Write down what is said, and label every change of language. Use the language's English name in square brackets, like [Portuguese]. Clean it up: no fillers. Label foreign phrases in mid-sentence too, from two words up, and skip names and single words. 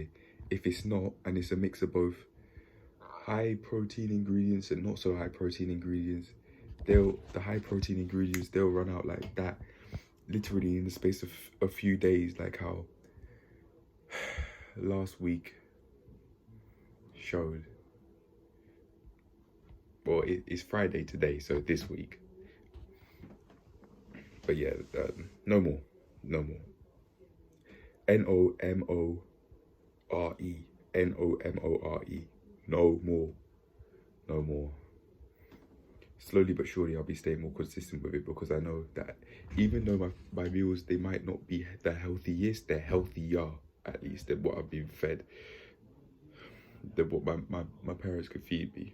[English] If it's not, and it's a mix of both high protein ingredients and not so high protein ingredients, the high protein ingredients, they'll run out like that literally in the space of a few days, like how last week showed. Well, it's Friday today, so this week. But yeah, no more. N-O-M-O-R-E. N-O-M-O-R-E. No more. Slowly but surely I'll be staying more consistent with it, because I know that even though my meals, they might not be the healthiest, they're healthier at least than what I've been fed, than what my parents could feed me.